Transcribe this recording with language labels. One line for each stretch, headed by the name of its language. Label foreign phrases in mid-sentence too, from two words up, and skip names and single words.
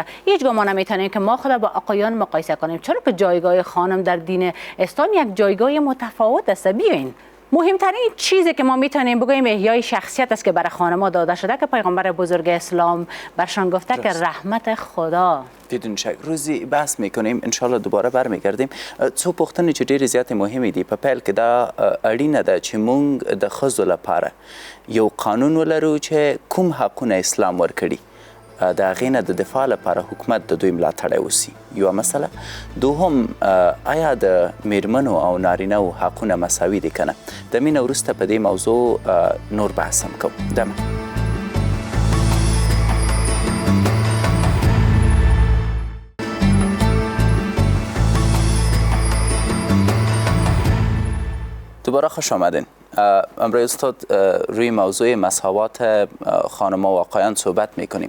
Persian: هیچ ما نمیتونیم که ما خود با آقایان مقایسه کنیم، چرا که جایگاه خانم در دین اسلام یک جایگاه متفاوت است. بیاین مهمترین چیزی که ما میتونیم بگوییم احیای شخصیت است که برای خانم‌ها داده شده که پیغمبر بزرگ اسلام برشان گفته که رحمت خدا. بدون شک روزی بحث میکنیم، انشالله دوباره برمیگردیم.
Pashto: څو پوښتنې چې ډېرې زیاتې مهمې دي. په پیل کې دا اړینه ده چې موږ د ښځو لپاره یو قانون ولرو چې کوم حقونه اسلام ورکړي، د هغې نه د دفاع لپاره حکومت د دوی ملاتړی وسي. یوه مسله. دوهم، آیا د میرمنو او نارینهو حقونه مساوي دي که نه؟ د مینه وروسته په دې موضوع نور بحث هم کوو.
Persian: دمه دوباره خوش آمدین. امروز استاد روی موضوع مساوات خانم‌ها و آقایان صحبت میکنیم.